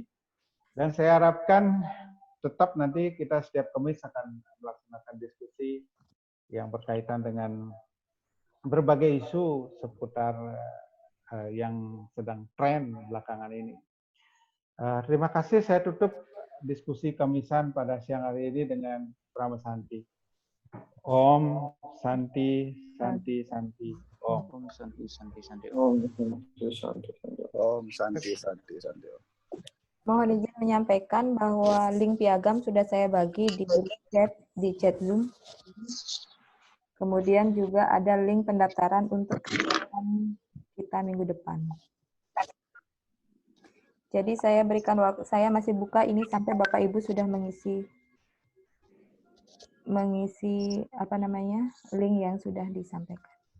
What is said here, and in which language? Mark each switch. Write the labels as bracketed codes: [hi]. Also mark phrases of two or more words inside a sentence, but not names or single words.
[id] Dan saya harapkan tetap nanti kita setiap Kamis akan melaksanakan diskusi yang berkaitan dengan berbagai isu seputar yang sedang tren belakangan ini. Terima kasih, saya tutup diskusi Kamisan pada siang hari ini dengan Prama Santi. [sa] Om Santi Santi Santi Om. Santi Santi Santi Om Santi Santi Santi Om Santi Santi Santi Om. [id] Mohon izin menyampaikan bahwa link piagam sudah saya bagi di chat Zoom. Kemudian juga ada link pendaftaran untuk kegiatan kita minggu depan. Jadi saya berikan waktu, saya masih buka ini sampai Bapak Ibu sudah mengisi link yang sudah disampaikan.